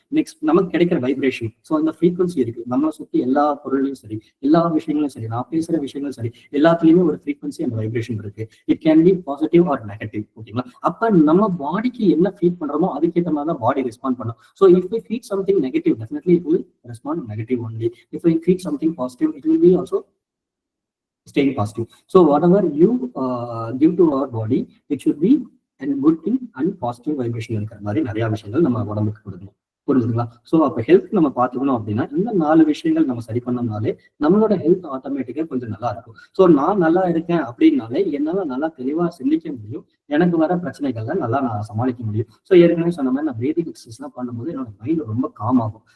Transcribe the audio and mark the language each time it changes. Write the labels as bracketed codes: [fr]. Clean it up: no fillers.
[ta] Next நமக்கு கிடைக்கிற vibration. So அந்த ஃப்ரீக்வன்சி இருக்கு. நம்மளை சுற்றி எல்லா பொருளையும் சரி, எல்லா விஷயங்களும் சரி, நான் பேசுற விஷயங்களும் சரி, எல்லாத்துலயுமே ஒரு ஃப்ரீக்வன்சி அண்ட் வைப்ரேஷன் இருக்கு. [en] It can be positive or negative. [ta] ஓகேங்களா? அப்ப நம்ம பாடிக்கு என்ன ஃபீட் பண்றோமோ அதுக்கேற்ற மாதிரி தான் பாடி ரெஸ்பாண்ட் பண்ணும். [en] So if we feed something negative, definitely it will respond negative only. If we feed something positive, it will be also staying positive. So whatever you give to our body, it should be a good thing and positive vibration [ta] இருக்கிற மாதிரி நிறைய விஷயங்கள் நம்ம உடம்புக்கு கொடுக்கணும். புரிஞ்சுங்களா? So அப்போ health நம்ம பார்த்துக்கணும் அப்படின்னா இந்த 4 விஷயங்கள் நம்ம சரி பண்ணோம்னாலே நம்மளோட ஹெல்த் ஆட்டோமேட்டிக்கா கொஞ்சம் நல்லா இருக்கும். ஸோ நான் நல்லா இருக்கேன் அப்படின்னாலே என்னால நல்லா தெளிவா சிந்திக்க முடியும். எனக்கு வர பிரச்சனைகள்ல நல்லா நான் சமாளிக்க முடியும். ஸோ ஏற்கனவே சொன்ன மாதிரி நான் பிரீதிங் எக்ஸசைஸ்லாம் பண்ணும்போது என்னோட மைண்ட் ரொம்ப காம் ஆகும்.